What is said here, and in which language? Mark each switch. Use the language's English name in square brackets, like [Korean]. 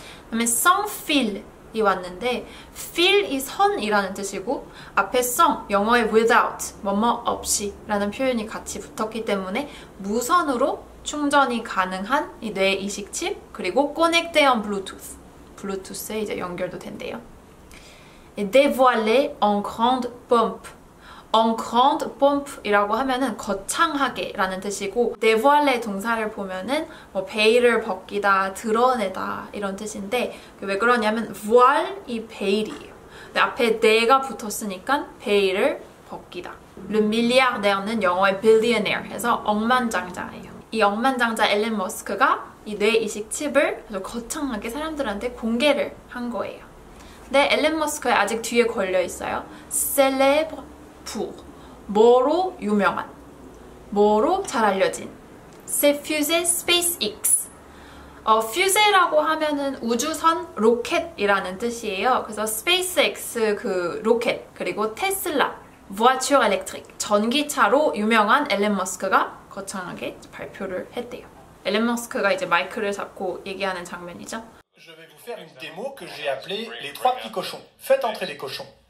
[Korean] 그 다음에 sans fil이 왔는데 fil이 선이라는 뜻이고 앞에 sans, 영어의 without, 뭐뭐 없이 라는 표현이 같이 붙었기 때문에 무선으로 충전이 가능한 이 뇌이식 칩, 그리고 [French] connecté en Bluetooth, [Korean] 블루투스에 이제 연결도 된대요. [French] dévoilé en grande pompe. en grande pompe [Korean] 이라고 하면은 거창하게 라는 뜻이고 dévoiler 동사를 보면은 뭐 베일을 벗기다, 드러내다 이런 뜻인데 왜 그러냐면 voile 이 베일이에요. 근데 앞에 네가 붙었으니까 베일을 벗기다. Le milliardaire는 영어의 billionaire 해서 억만장자예요. 이 억만장자 앨런 머스크가 이 뇌이식 칩을 아주 거창하게 사람들한테 공개를 한 거예요. 근데 앨런 머스크에 아직 뒤에 걸려 있어요. [French] célèbre pour. [Korean] 뭐로 유명한. 뭐로 잘 알려진. [French] C'est fusée SpaceX. [Korean] 퓨제라고 하면은 우주선 로켓이라는 뜻이에요. 그래서 SpaceX 그 로켓, 그리고 테슬라, [French] voiture électrique, [Korean] 전기차로 유명한 앨런 머스크가 거창하게 발표를 했대요. 앨런 머스크가 이제 마이크를 잡고 얘기하는 장면이죠. [French] Je vais vous faire une démo que j'ai appelée les 3 petits cochons. Faites entrer les cochons.